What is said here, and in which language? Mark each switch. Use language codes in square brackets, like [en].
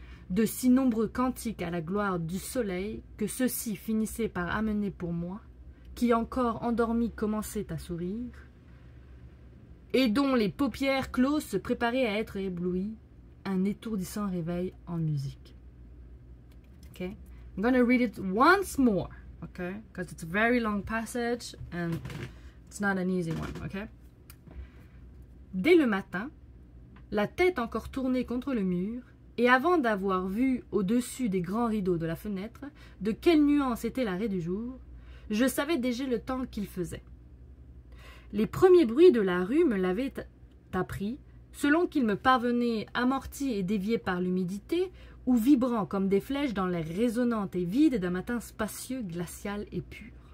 [fr] de si nombreux cantiques à la gloire du soleil que ceux-ci finissaient par amener pour moi, qui encore endormis commençaient à sourire, et dont les paupières closes se préparaient à être éblouies, un étourdissant réveil en musique. [en] Okay? I'm going to read it once more, okay? Because it's a very long passage and it's not an easy one, okay? [fr] Dès le matin, la tête encore tournée contre le mur, et avant d'avoir vu au-dessus des grands rideaux de la fenêtre de quelle nuance était la raie du jour, je savais déjà le temps qu'il faisait. Les premiers bruits de la rue me l'avaient appris, selon qu'ils me parvenaient amortis et déviés par l'humidité, ou vibrant comme des flèches dans l'air résonnant et vide d'un matin spacieux, glacial et pur.